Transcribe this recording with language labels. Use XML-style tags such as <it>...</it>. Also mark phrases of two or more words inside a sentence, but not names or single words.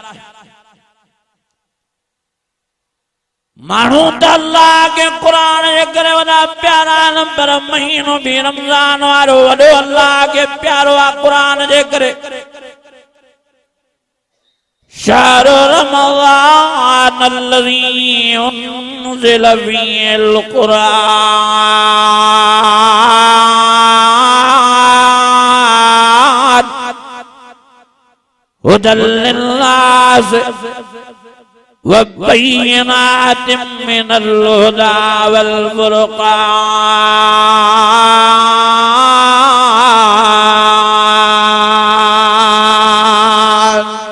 <skr>मानू त अल्लाह के कुरान जे करे वदा प्यारा पर महीनो भी रमजान वारो वडो अल्लाह के प्यारो आ कुरान जे करे</skr> <ar>شهر رمضان الذي أنزل فيه القرآن هدى للناس وبينات من الهدى والفرقان.</ar>